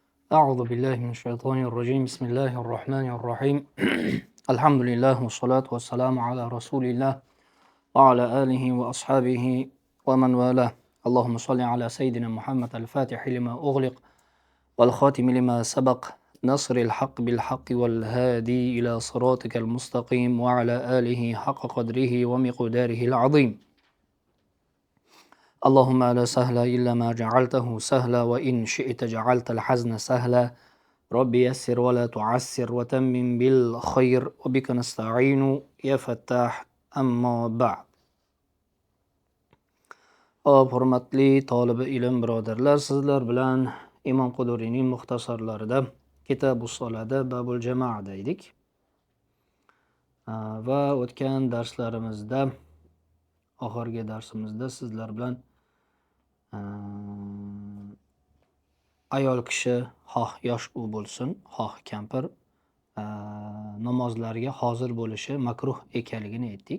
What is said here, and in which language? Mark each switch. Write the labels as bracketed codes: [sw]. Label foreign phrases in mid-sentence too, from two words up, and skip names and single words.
[ar] أعوذ بالله من الشيطان الرجيم بسم الله الرحمن الرحيم الحمد لله والصلاة والسلام على رسول الله وعلى آله وأصحابه ومن والاه اللهم صل على سيدنا محمد الفاتح لما أغلق والخاتم لما سبق نصر الحق بالحق والهادي إلى صراطك المستقيم وعلى آله حق قدره ومقداره العظيم اللهم لا سهل إلا ما جعلته سهلا وإن شئت جعلت الحزن سهلا ربي يسر ولا تعسر وتمم بالخير وبك نستعين يا فتاح أما بعد. [uz] Hurmatli tolibi ilm birodarlar, sizlar bilan Imom Quduriyning muxtasarlarida Kitabus Solada Babul Jamoada edik. Va o'tgan darslarimizda, oxirgi darsimizda sizlar bilan ayol kishi, xoh yosh u bo'lsin, xoh kampir, namozlarga hozir bo'lishi makruh ekanligini aytdik.